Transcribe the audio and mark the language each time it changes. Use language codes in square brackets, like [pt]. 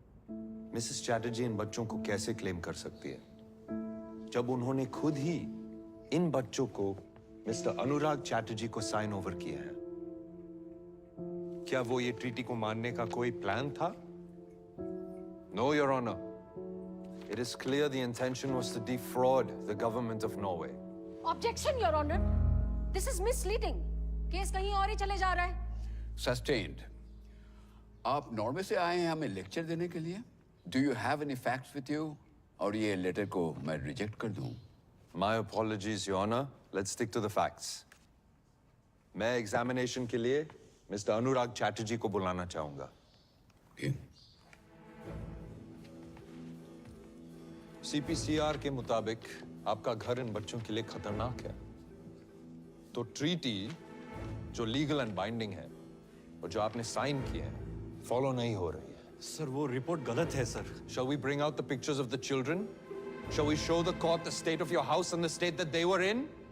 [hi] Mrs Chatterjee इन बच्चों को कैसे क्लेम कर सकती है जब उन्होंने खुद ही इन बच्चों को मिस्टर अनुराग चैटर्जी को साइन ओवर किया है? क्या वो ये ट्रीटी को मानने का कोई प्लान था? No, your honour. [en] It is clear the intention was to defraud the government of Norway. Objection, Your Honor. This is misleading. [hi] Case कहीं और ही चले जा रहा है। [en] Sustained. [hi] आप नॉर्वे से आए हैं हमें लेक्चर देने के लिए? [en] Do you have any facts with you? [hi] और ये लेटर को मैं रिजेक्ट कर दूं? [en] My apologies, Your Honor. Let's stick to the facts. [hi] मैं एग्जामिनेशन के लिए मिस्टर अनुराग चैटर्जी को बुलाना चाहूंगा। CPCR के मुताबिक आपका घर इन बच्चों के लिए खतरनाक है। तो ट्रीटी जो लीगल एंड बाइंडिंग है और जो आपने साइन किए हैं फॉलो नहीं हो रही है। सर वो रिपोर्ट गलत है sir. [en] Shall we bring out the pictures of the children? Shall we show the court the state of your house and the state that they were in?